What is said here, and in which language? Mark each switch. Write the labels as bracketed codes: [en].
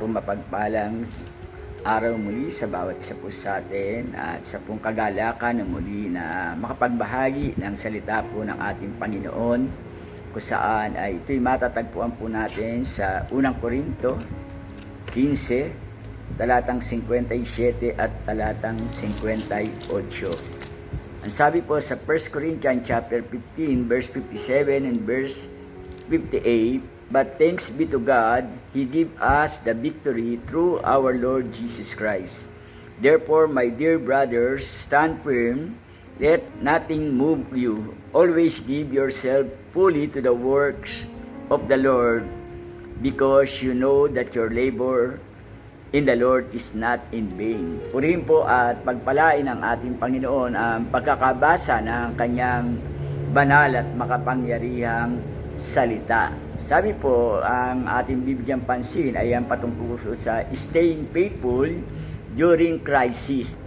[tl] mapagpalang araw muli sa bawat isa po sa atin at sa pong kagalakan na muli na makapagbahagi ng salita po ng ating Panginoon kung saan ay ito'y matatagpuan po natin sa unang Korinto 15, talatang 57 at talatang 58. Ang sabi po sa [en] 1 Corinthians chapter 15 verse 57 and verse 58, "But thanks be to God, He gave us the victory through our Lord Jesus Christ. Therefore, my dear brothers, stand firm, let nothing move you. Always give yourself fully to the works of the Lord, because you know that your labor in the Lord is not in vain." [tl] Purihin po at pagpalain ng ating Panginoon ang pagkakabasa ng kanyang banal at makapangyarihang salita. Sabi po, ang ating bibigyang pansin ay ang patungkol sa [en] staying faithful during crisis.